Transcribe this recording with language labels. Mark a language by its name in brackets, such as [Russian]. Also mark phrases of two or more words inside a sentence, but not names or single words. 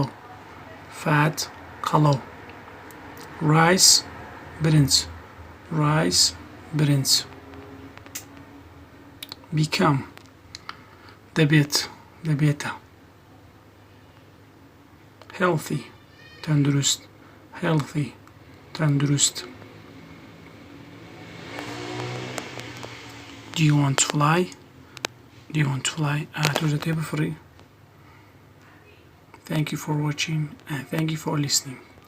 [English] Fat قەڵەو. Rice برنج. Rice برنج. Become دەبێت. [Central Kurdish] دەبێتە. Healthy تەندروست. [English] Healthy تەندروست. Do you want to fly? Do you want to fly? [Central Kurdish] تۆ بفڕی. [English] Thank you for watching and thank you for listening.